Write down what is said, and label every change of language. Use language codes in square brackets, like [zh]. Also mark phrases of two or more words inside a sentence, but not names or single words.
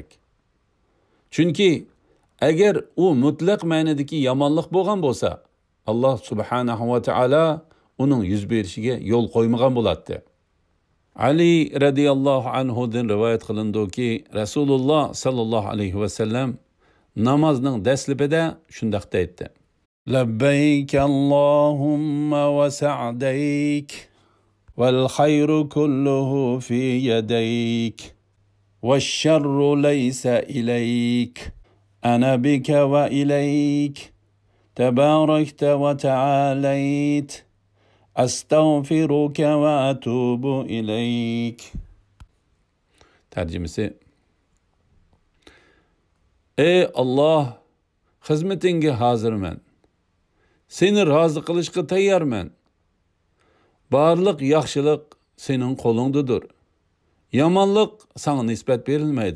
[uz] Chunki agar u mutlaq ma'nodagi yomonlik bo'lgan bo'lsa, Alloh [ar] سبحانه وتعالى [uz] uning yuz berishiga yo'l qo'ymagan bo'ladi. Ali radhiyallohu anhudan rivoyat qilindiki, Rasululloh [ar] صلى الله عليه و [uz] sallam namozning daslibida shunday aytdi: [ar] لبيك اللهم وسعديك والخير كله في يديك والشر ليس إليك أنا بك وإليك تباركت وتعاليت أستغفرك وأتوب إليك. [uz] Tarjimasi: Ey Alloh, xizmatingga hozirman. Seni rozi qilishga tayyorman. Barliq yaxshilik sening qo'lingdadir. Yomonlik sana nisbat berilmaydi.